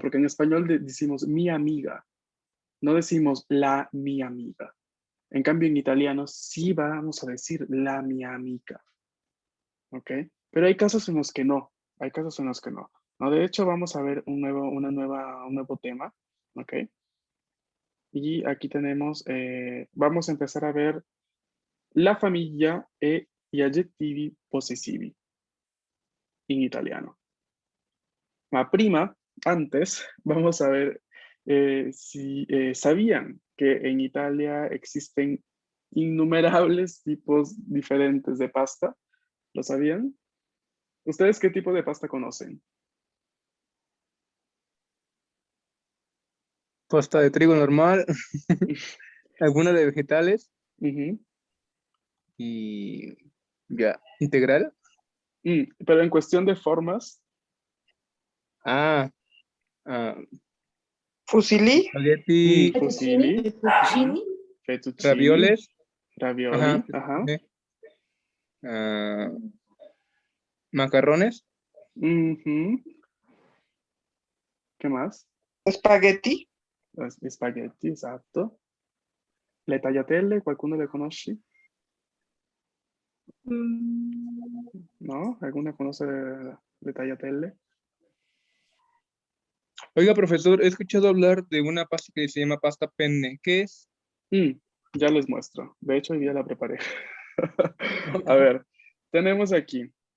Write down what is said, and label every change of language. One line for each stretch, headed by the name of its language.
Spanish: Porque en español decimos mi amiga, no decimos la mi amiga. En cambio, en italiano sí vamos a decir
Italian: la mi amiga.
Spanish: ¿Ok? Pero hay casos en los que no. Hay casos en los que no. ¿No? De hecho, vamos a ver un nuevo tema. ¿Ok? Y aquí tenemos, vamos a empezar a ver
Italian: la famiglia e gli aggettivi possessivi in italiano. Ma prima,
Spanish: antes, vamos a ver si sabían que en Italia existen innumerables tipos diferentes de pasta. ¿Lo sabían? ¿Ustedes qué tipo de pasta conocen? Pasta de trigo normal, alguna de vegetales Ujú. y ya, integral. Pero en cuestión de formas, Ah, Fusilli. espagueti, fusilli, Fettuccini. fettuccini, ravioles. ravioli, Ajá. ajá. Ah, Macarrones. Mhm. ¿Qué más? Spaghetti.
Italian: Spaghetti, esatto. Le tagliatelle, qualcuno le conosci? Mm,
Spanish: ¿No? ¿Alguna conoce le tagliatelle? Oiga, profesor, he escuchado hablar de una pasta que se llama pasta penne. ¿Qué es? Mm, ya les muestro. De hecho, hoy día la preparé. A ver, tenemos aquí.